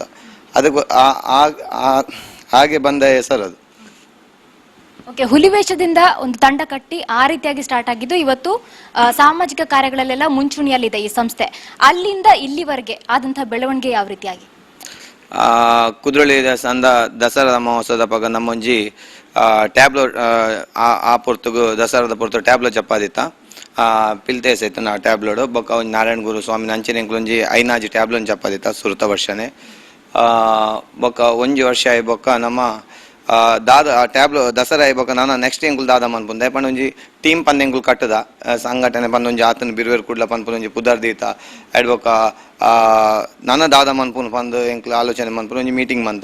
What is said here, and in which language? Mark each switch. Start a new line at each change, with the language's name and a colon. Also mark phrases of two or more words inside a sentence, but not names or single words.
Kannada: ಅದಕ್ಕೂ ಹಾಗೆ ಬಂದ ಹೆಸರು ಅದು. ಓಕೆ, ಹುಲಿವೇಷದಿಂದ ಒಂದು ತಂಡ ಕಟ್ಟಿ ಆ ರೀತಿಯಾಗಿ ಸ್ಟಾರ್ಟ್ ಆಗಿದ್ದು ಇವತ್ತು ಸಾಮಾಜಿಕ ಕಾರ್ಯಗಳಲ್ಲೆಲ್ಲ ಮುಂಚೂಣಿಯಲ್ಲಿದೆ ಈ ಸಂಸ್ಥೆ. ಅಲ್ಲಿಂದ ಇಲ್ಲಿವರೆಗೆ ಆದಂತಹ ಬೆಳವಣಿಗೆ ಯಾವ ರೀತಿಯಾಗಿ?
Tulu: ಕುದ್ರೋಳಿ ದಸರಾದ ಮಹೋತ್ಸವದ ಪಗ ನಮ್ಮೊಂಜಿ ಟ್ಯಾಬ್ಲೋ ಆ ಪೊರ್ತುಗು ದಸರಾದ ಪೊರ್ತು ಟ್ಯಾಬ್ಲೋ ಚಪ್ಪಾದಿತ್ತ ಪಿಲ್ತೇಸ್ ಐತೆ ನಾ ಟ್ಯಾಬ್ಲೋಡು ಬೊಕ್ಕ ಒಂಜಿ ನಾರಾಯಣ ಗುರು ಸ್ವಾಮಿ ಅಂಚೆನೆಂಕ್ಲೊಂಜಿ ಐನಾಜಿ ಟ್ಯಾಬ್ಲೋನ್ ಚಪ್ಪಾದಿತ್ತ ಸುರುತ ವರ್ಷನೆ ಬೊಕ್ಕ ಒಂಜಿ ವರ್ಷ ಆಯ್ ಬೊಕ್ಕ ನಮ್ಮ ದಾದ ಟ್ಯಾಬ್ಲೋ ದಸರಾ ಆಯ್ಬೊಕ್ಕ ನಾನು ನೆಕ್ಸ್ಟ್ ಎಂಕುಲು ದಾದ ಮನ್ಪುಂದೆ ಪಂಡ ಒಂಜಿ ಟೀಮ್ ಪಂದೆಂಕುಲು ಕಟ್ಟದ ಸಂಘಟನೆ ಪಂದೊಂಜಿ ಆತನ ಬಿರುವೇರು ಕುಡ್ಲ ಪನ್ಪುನೊಂಜಿ ಪುದರ್ದೀತ ಅಡ್ ಬೊಕ್ಕ ನನ್ನ ದಾದ ಮನ್ಪುನ ಪಂದು ಎಂಕ್ಲು ಆಲೋಚನೆ ಮನ್ಪುನ ಒಂಜಿ ಮೀಟಿಂಗ್ ಮಂತ.